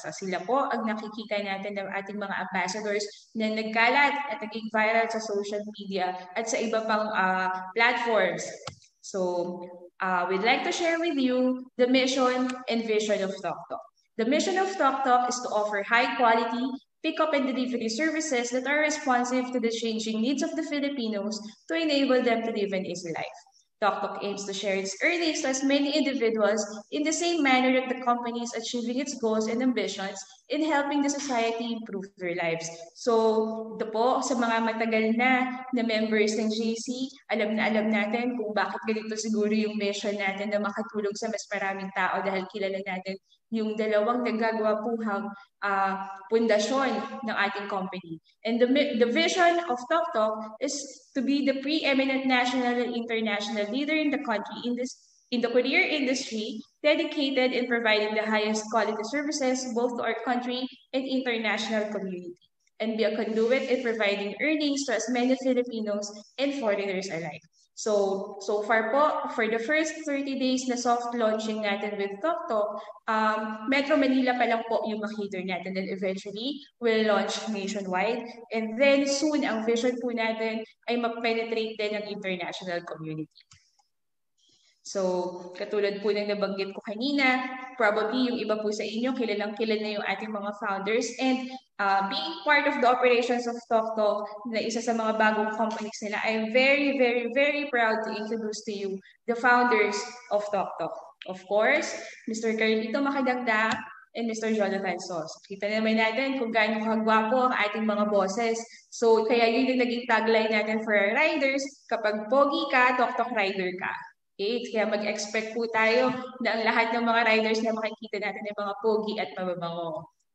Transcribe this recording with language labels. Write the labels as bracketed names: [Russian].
[Filipino] So sila po ang nakikita natin ng ating mga ambassadors na nagkalat at naging viral sa social media at sa iba pang platforms. [English] So we'd like to share with you the mission and vision of TokTok. The mission of TokTok is to offer high quality pick-up and delivery services that are responsive to the changing needs of the Filipinos to enable them to live an easy life. TokTok aims to share its earnings to as many individuals in the same manner that the company is achieving its goals and ambitions in helping the society improve their lives. [Filipino] So, ito po, sa mga matagal na members ng JC, alam natin kung bakit ganito siguro yung mission natin na makatulong sa mas maraming tao dahil kilala natin yung dalawang nagagawa-puhang pundasyon ng ating company. [English] And the vision of TokTok is to be the preeminent national and international leader in the country in the courier industry, dedicated in providing the highest quality services both to our country and international community, and be a conduit in providing earnings to as many Filipinos and foreigners alike. So far po, for the first 30 days na soft launching natin with TokTok, Metro Manila [Filipino] pa lang po yung makita natin, [English] and eventually we'll launch nationwide. And then soon, [Filipino] ang vision po natin ay mag-penetrate din ng international community. So, katulad po ng nabanggit ko kanina, probably yung iba po sa inyo, kilalang-kilala na yung ating mga founders. [English] And being part of the operations of TokTok, [Filipino] na isa sa mga bagong companies nila, [English] I'm very, very, very proud to introduce to you the founders of TokTok. Of course, Mr. Carlito Makadagdag and Mr. Jonathan Sos. [Filipino] Kita naman natin kung gaano kagwapo ang ating mga bosses. So, kaya yun yung naging tagline natin [English] for our riders, [Filipino] kapag pogi ka, TokTok rider ka. Okay, kaya mag-expect po tayo na ang lahat ng mga riders na makikita natin ay mga pogi at mababango.